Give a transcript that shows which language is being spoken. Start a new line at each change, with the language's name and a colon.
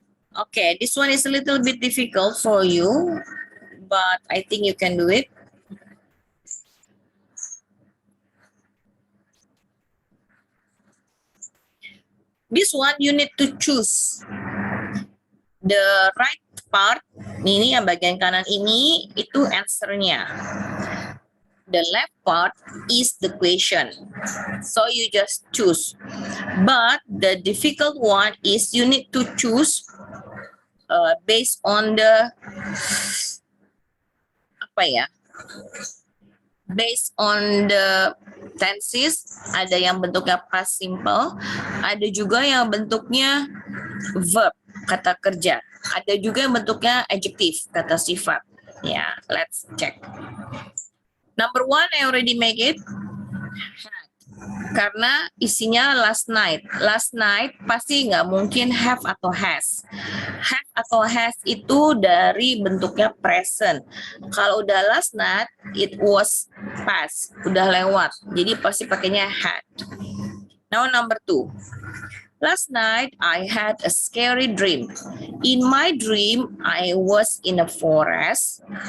English: Okay, this one is a little bit difficult for you, but I think you can do it. This one you need to choose the right part.
Indonesian: Ini yang bagian kanan ini itu answernya.
English: The left part is the question. So you just choose. But the difficult one is you need to choose based on the
Indonesian: apa ya?
English: Based on the tenses,
Indonesian: ada yang bentuknya past simple, ada juga yang bentuknya verb, kata kerja. Ada juga yang bentuknya adjective, kata sifat. Ya,
English: let's check. Number one, I already make it.
Indonesian: Karena isinya
English: last night.
Indonesian: Last night pasti nggak mungkin have atau has. Have atau has itu dari bentuknya present. Kalau udah
English: last night, it was past.
Indonesian: Udah lewat. Jadi pasti pakainya had.
English: Now number two. Last night, I had a scary dream. In my dream, I was in a forest.